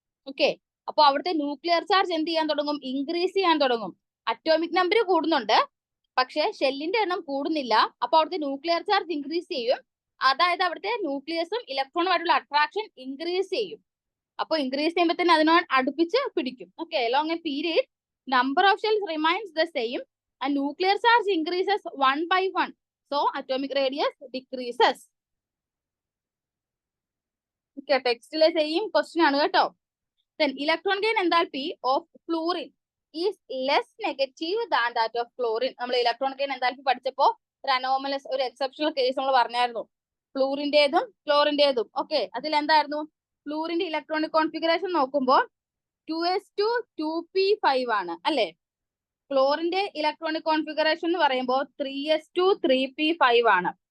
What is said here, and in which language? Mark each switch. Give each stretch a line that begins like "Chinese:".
Malayalam: Okay, അപ്പൊ അവിടുത്തെ nuclear charge എന്ത് ചെയ്യാൻ തുടങ്ങും, ഇൻക്രീസ് ചെയ്യാൻ തുടങ്ങും. അറ്റോമിക് നമ്പർ കൂടുന്നുണ്ട്, പക്ഷെ ഷെല്ലിന്റെ എണ്ണം കൂടുന്നില്ല. അപ്പൊ അവിടുത്തെ ന്യൂക്ലിയർ ചാർജ് ഇൻക്രീസ് ചെയ്യും. അതായത് അവിടുത്തെ ന്യൂക്ലിയസും ഇലക്ട്രോണുമായിട്ടുള്ള അട്രാക്ഷൻ ഇൻക്രീസ് ചെയ്യും. അപ്പൊ ഇൻക്രീസ് ചെയ്യുമ്പോൾ തന്നെ അതിനോട് അടുപ്പിച്ച് പിടിക്കും.
English: Okay, along a period number of shells remains the same and nuclear charge increases 1 by 1, so atomic radius decreases.
Malayalam: Okay, ടെക്സ്റ്റിലെ same question ആണ് കേട്ടോ.
English: Then electron gain enthalpy of fluorine is less negative than that of chlorine.
Malayalam: നമ്മൾ electron gain enthalpy പഠിച്ചപ്പോ ഒരു anomalous, ഒരു exceptional case നമ്മൾ പറഞ്ഞായിരുന്നു, ഫ്ലൂറിന്റേതും ക്ലോറിന്റേതും. Okay, അതിൽ എന്തായിരുന്നു, ഫ്ലൂറിന്റെ electronic configuration നോക്കുമ്പോൾ 2s2 2p5 ആണ് അല്ലെ. ക്ലോറിന്റെ ഇലക്ട്രോണിക് കോൺഫിഗറേഷൻ എന്ന് പറയുമ്പോൾ 3s2 3p5 ആണ്.